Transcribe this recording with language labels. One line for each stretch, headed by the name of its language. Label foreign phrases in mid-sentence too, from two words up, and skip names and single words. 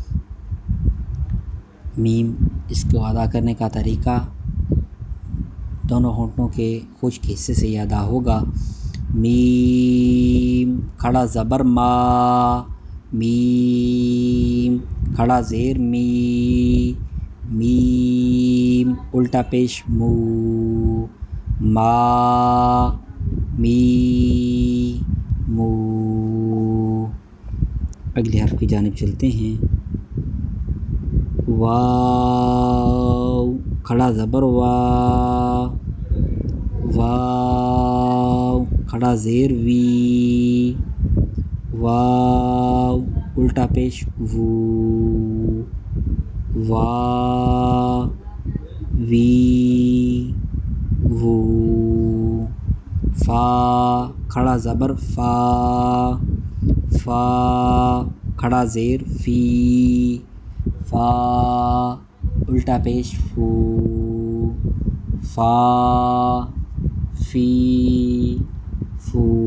Urdu: میم، اس کو ادا کرنے کا طریقہ دونوں ہونٹوں کے خشک حصے سے یہ ادا ہوگا. میم کھڑا زبر ما، میم کھڑا زیر می، میم الٹا پیش مو، ما می مو. اگلے حرف کی جانب چلتے ہیں. واو کھڑا زبر وا، واو کھڑا زیر وی، واو الٹا پیش وو، وا وی وو. فا کھڑا زبر فا، فا کھڑا زیر فی، فا الٹا پیش فو، فا فی فو.